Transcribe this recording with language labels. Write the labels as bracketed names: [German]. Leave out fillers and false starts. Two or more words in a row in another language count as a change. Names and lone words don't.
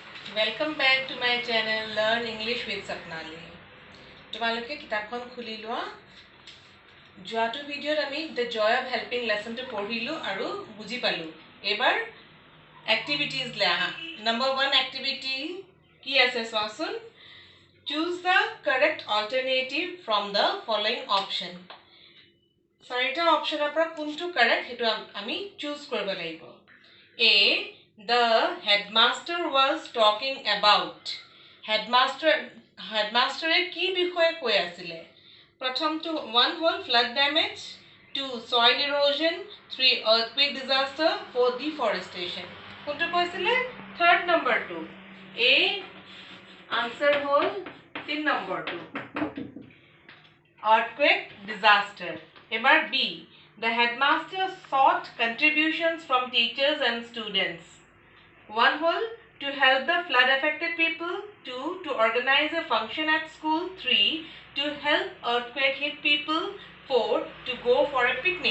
[English] Welcome back to my channel Learn English with Sapnali. [Assamese] তোমালোকে কিতাপখন খুলি লোৱা যোৱাটো ভিডিঅ'ত আমি The Joy of Helping lesson to পঢ়িলো আৰু বুজি পালো এবাৰ activities লে আহা [English] number 1 activity [Assamese] কি আছে চোৱাচোন [English] choose the correct alternative from the following option [Assamese] চাৰিটা অপচনৰ পৰা কোনটো কাৰেক্ট হেতু আমি চুজ কৰিব লাগিব [English] A The headmaster was talking about. [Assamese] Headmaster কি বিষয়ে কৈ আছিলে প্ৰথমটো 1 হল [English] flood damage [Assamese] 2 [English] soil erosion [Assamese] 3 [English] earthquake disaster [Assamese] 4 deforestation কোনটো কৈছিলে [English] third number [Assamese] 2 A answer হল 3 number 2 [English] earthquake disaster [Assamese] এবাৰ B [English] The headmaster sought contributions from teachers and students. 1 whole to help the flood affected people, 2 to organize a function at school, 3 to help earthquake hit people, 4 to go for a picnic.